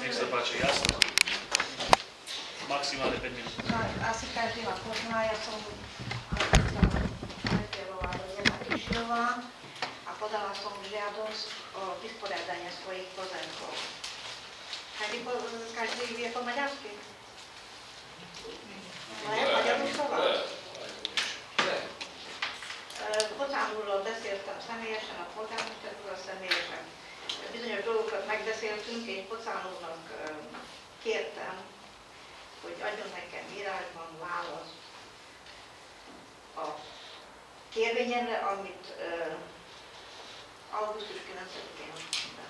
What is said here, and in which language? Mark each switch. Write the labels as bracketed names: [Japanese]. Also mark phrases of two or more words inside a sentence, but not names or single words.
[Slovak] Nech sa páči, jasno. Maximálne 5 minút. No, asi každý ma pozná, ja som Najpierová Rozena Kišiová a podala som žiadosť o vysporiadanie svojich pozemkov. Každý vie po maďarsky? Magyaruszova? [Hungarian] Pocánulról beszéltem személyesen, a polgármester úrral személyesen. Bizonyos dolgokat megbeszéltünk, és Pocánulnak kértem, hogy adjon nekem írásban választ a kérvényemre, amit augusztus 9-én adtam be.